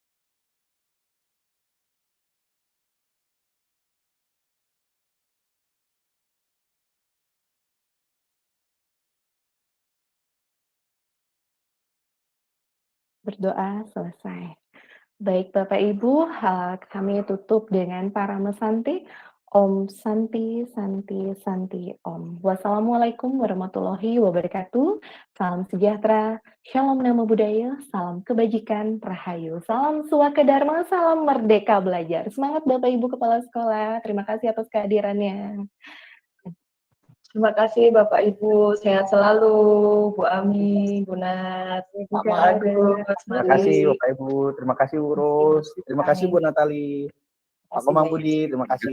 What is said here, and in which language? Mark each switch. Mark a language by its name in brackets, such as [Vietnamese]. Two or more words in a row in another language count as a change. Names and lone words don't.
[Indonesian] Berdoa selesai. Baik Bapak Ibu, kami tutup dengan para mesanti. [Sanskrit] ॐ शान्तिः शान्तिः शान्तिः ॐ. [Arabic] والسلام عليكم ورحمة الله وبركاته. [Indonesian] Salam sejahtera, shalom nama budaya, salam kebajikan, rahayu, salam suaka dharma, salam merdeka belajar. Semangat Bapak Ibu Kepala Sekolah, terima kasih atas kehadirannya. Terima kasih Bapak Ibu, sehat selalu, Bu Ami, Bu Nat, Pak Agus, Terima Mari. kasih Bapak Ibu, terima kasih Bu Ros, terima kasih Bu Natali, Pak Komang Budi, terima kasih.